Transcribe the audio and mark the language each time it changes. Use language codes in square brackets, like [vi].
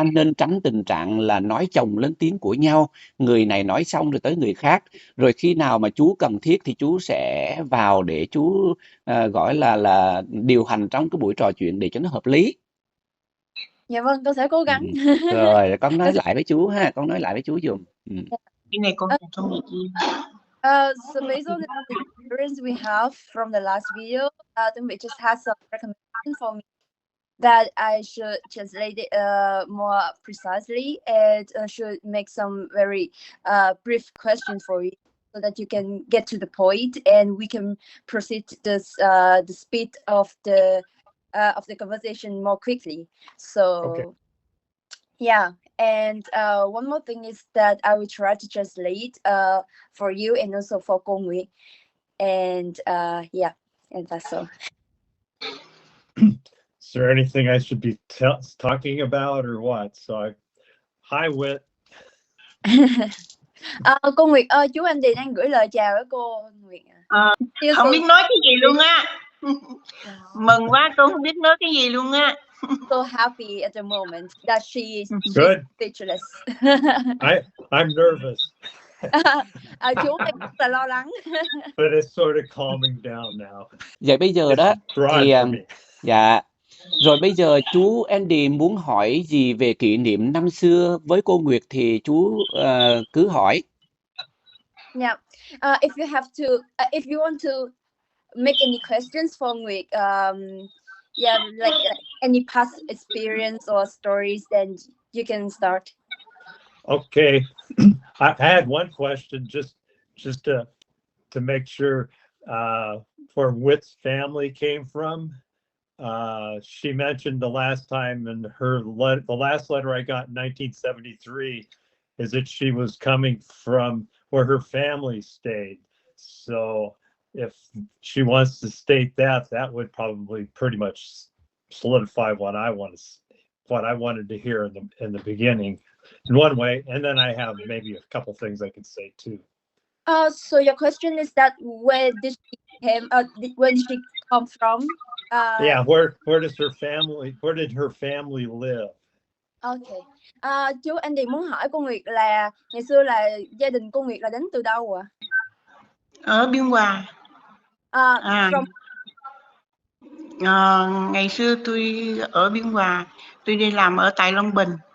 [vi] ta nên tránh tình trạng là nói chồng lên tiếng của nhau, người này nói xong rồi tới người khác. Rồi khi nào mà chú cần thiết thì chú sẽ vào để chú gọi là điều hành trong cái buổi trò chuyện để cho nó hợp lý. dạ vâng, con sẽ cố gắng. Rồi con nói Con sẽ... lại với chú ha, con nói lại với chú dùm. Cái này con Ờ, không dịch gì. [en] so based on the experience we have from the last video, then we just had some recommendation for me that I should translate it more precisely and should make some very brief questions for you so that you can get to the point and we can proceed this the speed of the conversation more quickly. So Okay. yeah, and one more thing is that I will try to translate for you and also for Cô Nguyễn. And yeah, and that's all. Is there anything I should be talking about or what? So hi Whit. [vi] Cô Nguyệt ơi, chú anh Điền đang gửi lời chào với cô Nguyệt. Không biết nói cái gì luôn á. Mừng quá, tôi không biết nói cái gì luôn á. [en] So happy at the moment that she is Good. speechless. I'm nervous. [vi] Chú em rất là lo lắng. [en] But it's sort of calming down now. [vi] Vậy bây giờ [en] It's [vi] đó [en] broad [vi] thì [en] for me. [vi] dạ, rồi bây giờ chú Andy muốn hỏi gì về kỷ niệm năm xưa với cô Nguyệt thì chú cứ hỏi. [en] Yeah. If you have to, if you want to make any questions for Nguyệt, yeah, like any past experience or stories, then you can start. Okay. I had one question just to make sure where Whit's family came from. She mentioned the last time in the last letter I got in 1973 is that she was coming from where her family stayed. So if she wants to state that, that would probably pretty much solidify what I wanted to hear in the beginning in one way. And then I have maybe a couple things I could say too. So your question is that where did she come from? Yeah, where did her family live? Okay. [vi] Chú Andy muốn hỏi cô Nguyệt là ngày xưa là gia đình cô Nguyệt là đến từ đâu ạ? Ở Biên Hòa. [en] From... [vi] Ngày xưa tôi ở Biên Hòa, tôi đi làm ở tại Long Bình.